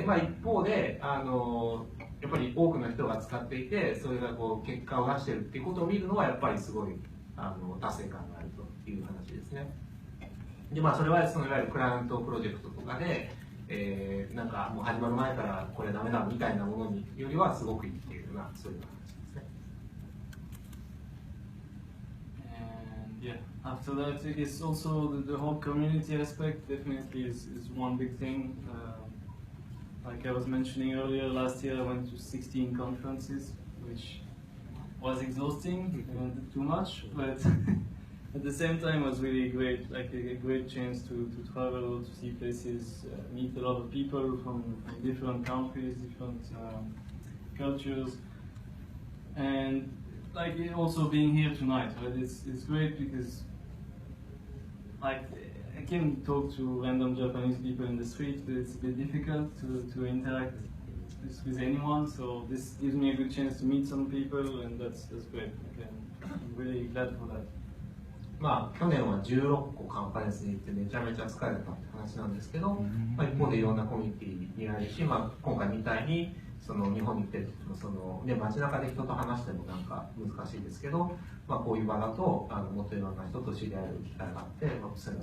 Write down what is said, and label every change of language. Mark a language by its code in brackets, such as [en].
[ja] で、まあ一方でやっぱり多くの人が使っていて、それがこう結果を出してるっていうことを見るのはやっぱりすごい達成感があるという話ですね。で、まあそれはそのいわゆるクライアントプロジェクトとかで。なんかもう始まる前からこれダメだみたいなものによりはすごくいいっていうようなそういう話ですね。 [en] And yeah, after that, I guess also the whole community aspect definitely is one big thing. Like I was mentioning earlier, last year I went to 16 conferences, which was exhausting and too much, but at the same time, it was really great, like a great chance to travel, to see places, meet a lot of people from different countries, different cultures, and like also being here tonight, right? It's great because like I can talk to random Japanese people in the street, but it's a bit difficult to interact with anyone. So this gives me a good chance to meet some people, and that's great. I'm really glad for that. [ja] まあ去年は16個カンファレンスに行ってめちゃめちゃ疲れたって話なんですけど、まあ、一方でいろんなコミュニティにあるし、まあ、今回みたいにその日本に来てその、ね、街中で人と話してもなんか難しいですけど、まあ、こういう場だともっといろんな人と知り合える機会があって、それが